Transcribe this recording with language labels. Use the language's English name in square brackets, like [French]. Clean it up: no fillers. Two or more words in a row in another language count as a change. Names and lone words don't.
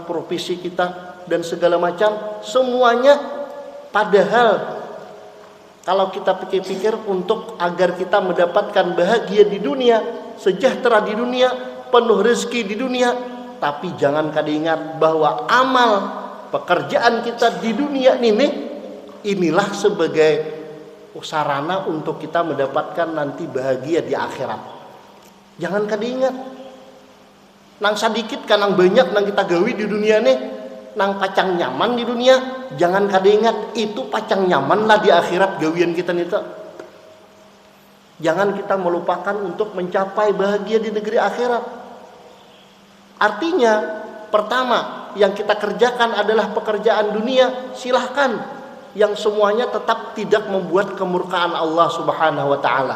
[Indonesian] profesi kita dan segala macam semuanya, padahal kalau kita pikir-pikir untuk agar kita mendapatkan bahagia di dunia, sejahtera di dunia, penuh rezeki di dunia, tapi [Banjar] jangan kada ingat [Indonesian] bahwa amal pekerjaan kita di dunia ini inilah sebagai sarana untuk kita mendapatkan nanti bahagia di akhirat. [Banjar] Jangan kada ingat nang sedikit kan nang banyak nang kita gawi di dunia ini nang pacang nyaman di dunia, jangan kada ingat itu pacang nyaman lah di akhirat gawian kita nita. [Indonesian] Jangan kita melupakan untuk mencapai bahagia di negeri akhirat. Artinya, pertama yang kita kerjakan adalah pekerjaan dunia, silahkan. Yang semuanya tetap tidak membuat kemurkaan Allah Subhanahu wa taala.